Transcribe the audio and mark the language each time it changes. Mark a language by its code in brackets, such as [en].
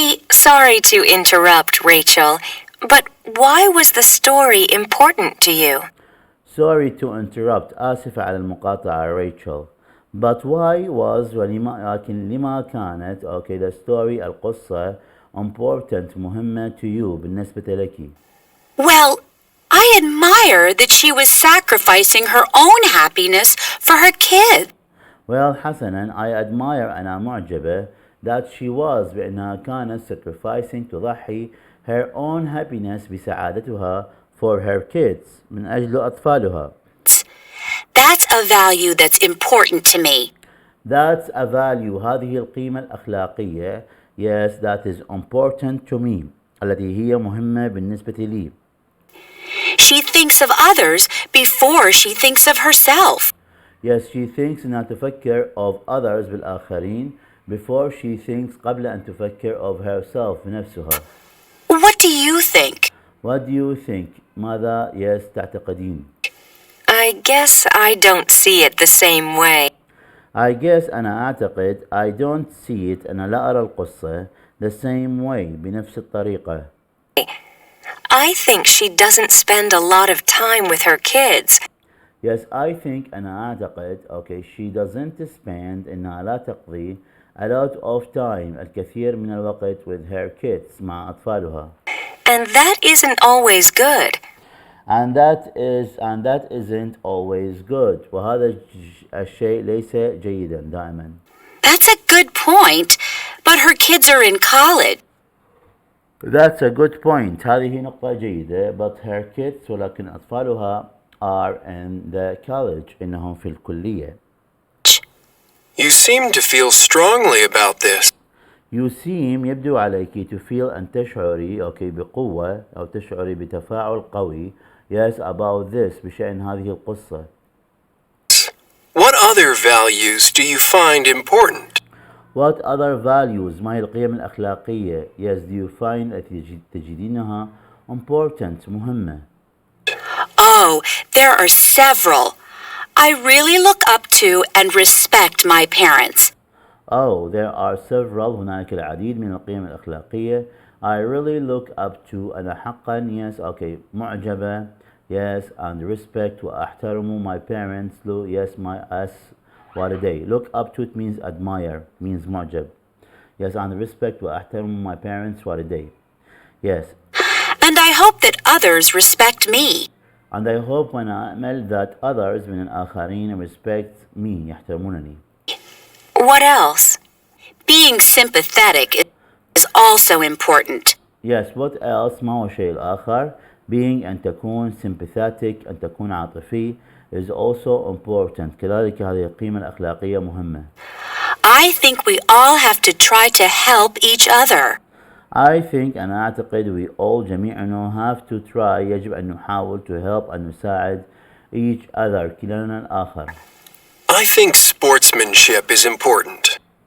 [en] Sorry to interrupt, Rachel, but why was the story important to you? Sorry to interrupt. [ar] آسفة على المقاطعة ريتشل. [en] But why was [ar] لكن لما كانت [en] okay the story القصة important مهمة to you [ar] بالنسبة لك. [en] Well, I admire that she was sacrificing her own happiness for her kid. Well حسنا I admire [ar] أنا معجبة [en] that she was [ar] بأنها كانت [en] sacrificing تضحي her own happiness بسعادتها for her kids [ar] من أجل أطفالها. [en] That's a value that's important to me. That's a value [ar] هذه القيمة الأخلاقية [en] yes that is important to me [ar] التي هي مهمة بالنسبة لي. [en] She thinks of others before she thinks of herself. Yes, she thinks [ar] إنها تفكر [en] of others بالآخرين before she thinks [ar] قبل أن تفكر [en] of herself بنفسها. What do you think? What do you think? [ar] ماذا yes تعتقدين? [en] I guess I don't see it the same way. I guess [ar] أنا أعتقد [en] I don't see it [ar] أنا لا أرى القصة [en] the same way [ar] بنفس الطريقة. [en] I think she doesn't spend a lot of time with her kids. Yes, I think أنا أعتقد okay she doesn't spend [ar] إنها لا تقضي [en] a lot of time [ar] الكثير من الوقت [en] with her kids [ar] مع أطفالها. [en] And that isn't always good. And that isn't always good. [ar] وهذا الشيء ليس جيدا دائما. [en] That's a good point, but her kids are in college. That's a good point. [ar] هذه نقطة جيدة. [en] But her kids [ar] ولكن أطفالها [en] are in the college. [ar] إنهم في الكلية. [en] You seem to feel strongly about this. You seem [ar] يبدو عليك to feel أن تشعري بقوة أو تشعري بتفاعل قوي yes [en] about this [ar] بشأن هذه القصة. [en] What other values do you find important? What other values [ar] ما هي القيم الأخلاقية [en] yes do you find [ar] التي تجدينها [en] important مهمة. Oh, there are several. I really look up to and respect my parents. Oh, there are several. [ar] هناك العديد من القيم الأخلاقية. [en] I really look up to [ar] أنا حقا [en] yes معجبة yes and respect [ar] وأحترم [en] my parents yes my us والدي. Look up to it means admire means معجب. Yes and respect [ar] وأحترم [en] my parents والدي. Yes. And I hope that others respect me. And I hope [ar] وأنا أأمل [en] that others [ar] من الآخرين [en] respect me يحترمونني. What else? Being sympathetic is also important. Yes, what else [ar] ما هو الشيء الآخر being أن تكون sympathetic أن تكون عاطفي [en] is also important [ar] كذلك هذه القيمة الأخلاقية مهمة. [en] I think we all have to try to help each other. I think [ar] أنا أعتقد [en] we all جميعنا have to try [ar] يجب أن نحاول [en] to help [ar] أن نساعد [en] each other [ar] كلانا الآخر. [en] I think sportsmanship is important.